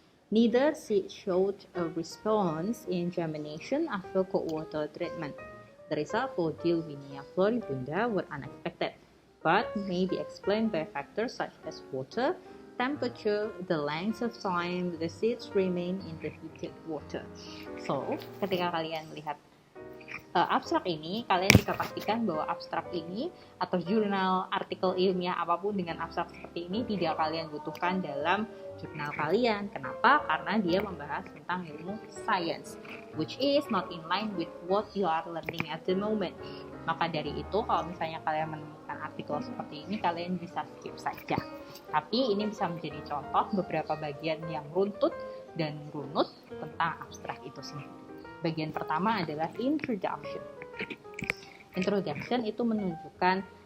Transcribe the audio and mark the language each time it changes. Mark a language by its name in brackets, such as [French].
[English] Neither seed showed a response in germination after cold water treatment. The results for Dilwenia floribunda were unexpected, but may be explained by factors such as water, temperature, the length of time the seeds remain in the heated water. [Indonesian] So, ketika kalian melihat abstrak ini, kalian bisa pastikan bahwa abstrak ini atau jurnal artikel ilmiah apapun dengan abstrak seperti ini tidak kalian butuhkan dalam jurnal kalian. Kenapa? Karena dia membahas tentang ilmu [English] science, which is not in line with what you are learning at the moment. [Indonesian] Maka dari itu, kalau misalnya kalian menemukan artikel seperti ini, kalian bisa skip saja. Tapi ini bisa menjadi contoh beberapa bagian yang runtut dan runut tentang abstrak itu sendiri. Bagian pertama adalah introduction. Introduction itu menunjukkan